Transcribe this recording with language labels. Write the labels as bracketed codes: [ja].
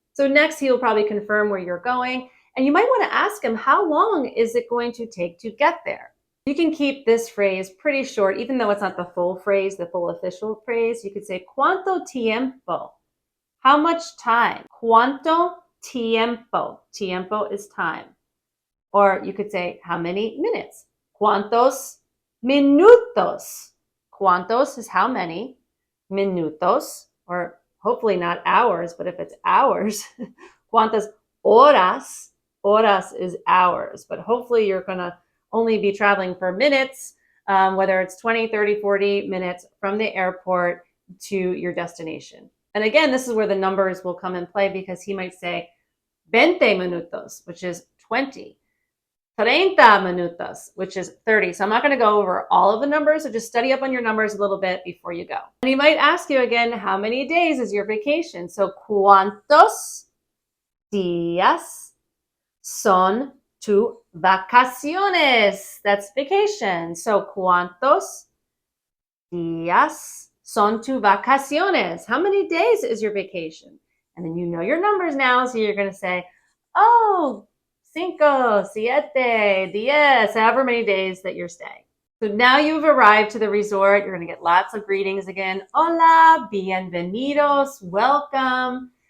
[en] So next, he'll probably confirm where you're going. And you might want to ask him, how long is it going to take to get there? You can keep this phrase pretty short, even though it's not the full phrase, the full official phrase. You could say, [es] ¿cuánto tiempo? [en] How much time? [es] ¿Cuánto tiempo? [en] Tiempo is time. Or you could say, how many minutes? [es] ¿Cuántos minutos? ¿Cuántos [en] is how many? Minutos, or hopefully not hours, but if it's hours, [es] ¿cuántas horas? [en] Horas is hours, but hopefully you're going to only be traveling for minutes, whether it's 20, 30, 40 minutes from the airport to your destination. And again, this is where the numbers will come in play, because he might say 20 minutos, which is 20. 30 minutos, which is 30. So I'm not going to go over all of the numbers, so just study up on your numbers a little bit before you go. And he might ask you again, how many days is your vacation? [es] So, ¿cuántos días son tus vacaciones? [en] That's vacation. So, [es] ¿cuántos días son tus vacaciones? [en] How many days is your vacation? And then you know your numbers now, so you're going to say, oh, 5, 7, 10, however many days that you're staying. So now you've arrived to the resort. You're going to get lots of greetings again. [es] Hola, bienvenidos, [en] welcome.